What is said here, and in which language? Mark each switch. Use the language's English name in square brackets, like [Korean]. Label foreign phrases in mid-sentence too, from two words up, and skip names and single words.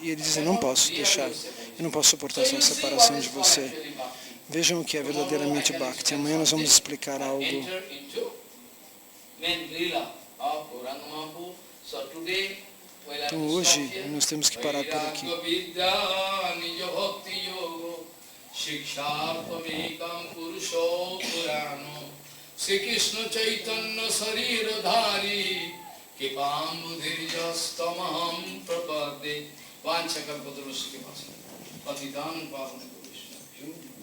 [Portuguese] E ele diz: eu não posso deixar. Eu não posso suportar essa separação de você. Vejam o que é verdadeiramente Bhakti. Amanhã nós vamos explicar algo. Então hoje nós temos que parar por aqui. [Sanskrit] Shri Krishna Chaitanya Sarir Dhari Kipambudir Jastamaham Prapade Vanchakalpatarusya Patitan Pavana Krishna